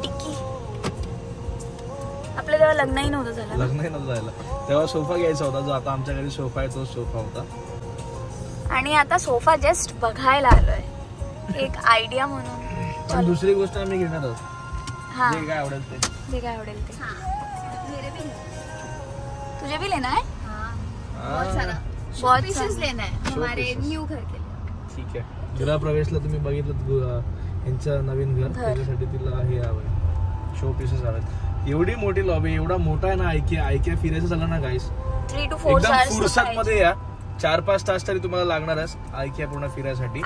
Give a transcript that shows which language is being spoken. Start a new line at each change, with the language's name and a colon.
Marathi: टिक्की आपलं तेव्हा लग्नही नव्हतं झालं. तेव्हा सोफा घ्यायचा होता, जो आता आमच्या घरी सोफा आहे तोच सोफा होता. आणि आता सोफा जस्ट बघायला आलोय, एक आयडिया म्हणून. पण दुसरी गोष्ट आम्ही घेणार आहोत, जे काय आवडेल ते.
Hindi: तुझे भी लेना है? बहुत सारा बहुत पीसेस लेना है हमारे न्यू घर के लिए.
Marathi: ठीक आहे. गृह प्रवेशला तुम्ही बघितलं यांचं नवीन घर, त्याच्यासाठी तिला हे हवंय, शो पीसेस हवेत. एवढी मोठी लॉबी, एवढा मोठा आहे ना आयकिया फिरायचं झालं ना गाईस,
English: 3 to 4
Marathi: फुरसत मध्ये या 4-5 तास तरी तुम्हाला लागणारच IKEA पूर्ण फिरायसाठी.